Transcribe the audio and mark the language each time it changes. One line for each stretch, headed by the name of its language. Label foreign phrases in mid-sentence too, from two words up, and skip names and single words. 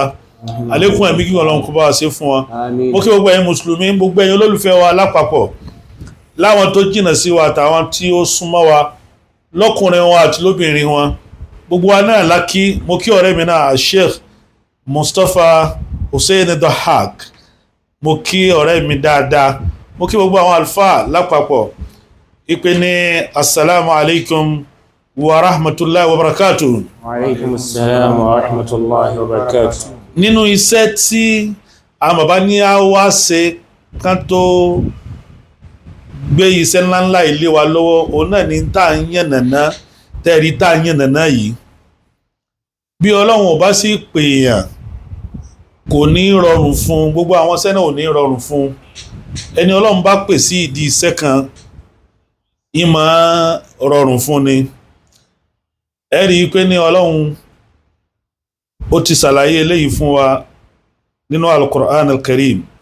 Yoruba: àlékún ẹ̀mí kí Ọlọ́run kó bá wa ṣe fún wọn mo kí gbogbo ẹ̀yin mùsùlùmí gbogbo ẹ̀yin olólùfẹ́ wa lápapọ̀ láwọn tó jìnà sí wa àtàwọn tí ó súnmọ́ wa lọ́kùnrin wọn àti lóbìnrin wọn gbogbo wa náà lákí mo kí ọ̀rẹ́ mi náà Sheikh Mustapha Hussein Dahak mo kí ọ̀rẹ́ mi dáadáa mo kí gbogbo àwọn alfa lápapọ̀ ìpè ní
Arabic: السلام عليكم و رحمة الله و بركاته. و عليكم السلام و رحمة الله و بركاته.
Yoruba: Nínú iṣẹ́ tí àwọn bàbá ní a wá ṣe kán tó gbé iṣẹ́ ńláńlá ilé wa lọ́wọ́ òun náà ni tá ń yànnàná tẹ́rí tá ń yànnàná yìí bí Ọlọ́run ò bá sí pèèyàn kò ní rọrùn fún gbogbo àwọn iṣẹ́ náà ò ní rọrùn fún ẹni Ọlọ́run bá pè sí ìdí iṣẹ́ kan ìmọ̀ rọrùn fún ni ẹ rí i pé ní Ọlọ́run ó ti ṣàlàyé eléyìí fún wa nínú Al-Qur'an Al-Karim